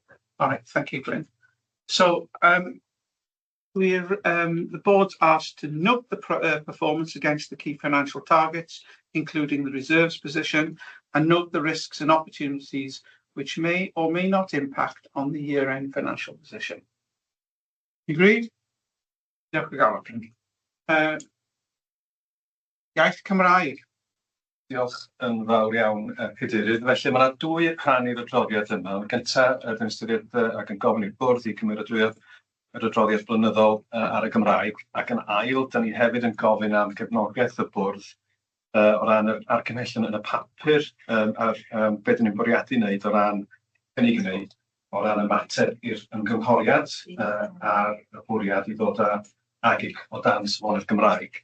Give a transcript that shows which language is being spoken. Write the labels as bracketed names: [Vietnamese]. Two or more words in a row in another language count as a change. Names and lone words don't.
[English] All right, thank you, Glyn. So the board's asked to note the performance against the key financial targets, including the reserves position, and note the risks and opportunities which may or may not impact on the year-end financial position. Agreed? [Welsh] Diolch yn fawr. Iaith Cymraeg. Diolch yn fawr iawn, Cadeirydd. Felly mae yna dwy rhan i'r adroddiad yma. Yn gyntaf, yn ystyried ac yn gofyn i'r bwrdd i cymeradwyo'r adroddiad blynyddol ar y Gymraeg, ac yn ail, da ni hefyd yn gofyn am gefnogaeth y bwrdd o ran yr argymhellion yn y papur a'r beth ni'n bwriadu wneud o ran cynnig wneud o ran y mater i'r ymgynghoriad a'r bwriad i ddod â agig o dan safonau'r Gymraeg.